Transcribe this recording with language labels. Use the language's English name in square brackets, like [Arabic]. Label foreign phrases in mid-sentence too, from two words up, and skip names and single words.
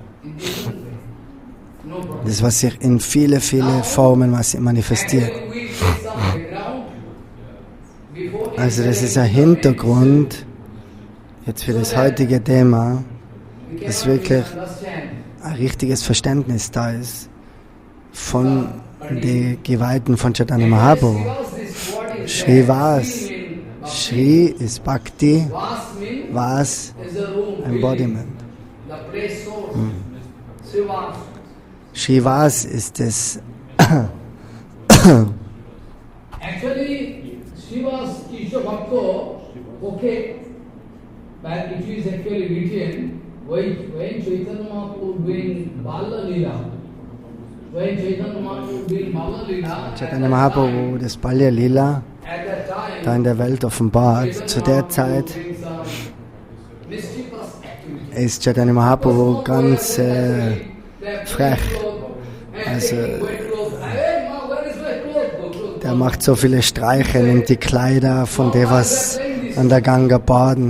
[German] Das, was sich in viele Formen manifestiert. Also das ist ein Hintergrund jetzt für das heutige Thema, dass wirklich ein richtiges Verständnis da ist von den Geweihten von Chaitanya Mahaprabhu. Srivas, Sri ist Bhakti, Vas Embodiment. Srivas ist das [English] Actually, Srivas is a bhakta, okay, but it is actually written when Chaitanya Mahaprabhu doing Bala Lila. When Chaitanya Mahaprabhu doing Bala Lila, [German] Chaitanya Mahaprabhu das Balya Lila [English] at that time, [German] da in der Welt offenbart. Zu der Zeit ist Chaitanya Mahaprabhu ganz frech. Also der macht so viele Streiche, nimmt die Kleider von dem, was an der Ganga baden.